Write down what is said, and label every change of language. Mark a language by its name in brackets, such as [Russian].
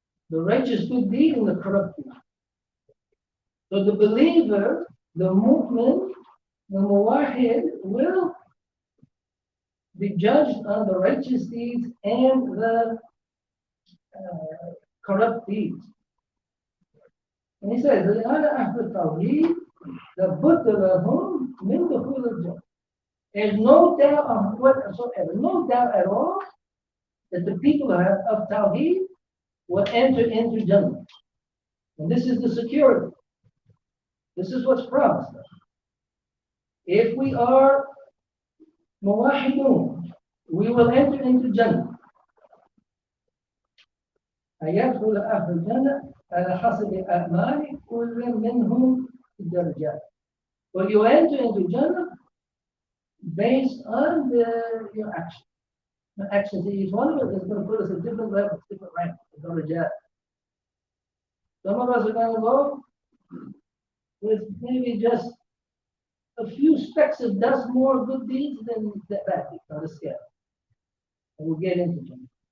[English] The righteous good deed and the corrupt deed. So the believer, the mu'min, the muwahid will be judged on the righteous deeds and the corrupt deeds. And he says, [Arabic] لأن أهل التوحيد لابد لهم من دخول الجنة. [English] There's no doubt on whatsoever, no doubt at all that the people of Tawheed will enter into Jannah. And this is the security. This is what's promised us. If we are muwahidun, we will enter into Jannah. [Arabic] يدخل أهل الجنة على حسب أعمال كل منهم درجات. [English] Well, you enter into Jannah based on your action. The actions in each one of us is going to put us at different levels, different ranks, درجات. Some of us are going to go with maybe just a few specks of dust more good deeds than bad deeds on the scale. And we'll get into Jannah.